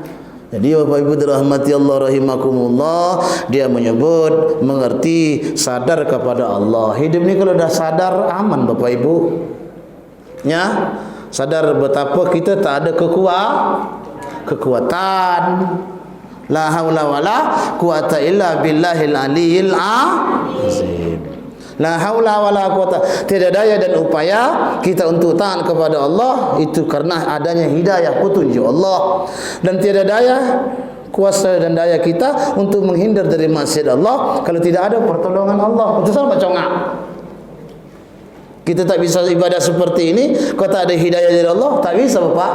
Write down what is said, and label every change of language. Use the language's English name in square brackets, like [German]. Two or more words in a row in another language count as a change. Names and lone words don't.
[Indonesian] Jadi Bapak Ibu dirahmati Allah rahimakumullah, dia menyebut, mengerti, sadar kepada Allah. Hidup ni kalau dah sadar aman Bapak Ibu. Ya. Sadar betapa kita tak ada kekuatan. [Arabic] لا حول ولا قوة إلا بالله العلي العظيم. لا حول ولا قوة, [Indonesian] tiada daya dan upaya kita untuk taat kepada Allah itu karena adanya hidayah petunjuk Allah, dan tiada daya kuasa dan daya kita untuk menghindar dari maksiat Allah kalau tidak ada pertolongan Allah. Betul tak congak? Kita tak bisa ibadah seperti ini kalau tak ada hidayah dari Allah, tak bisa Bapak.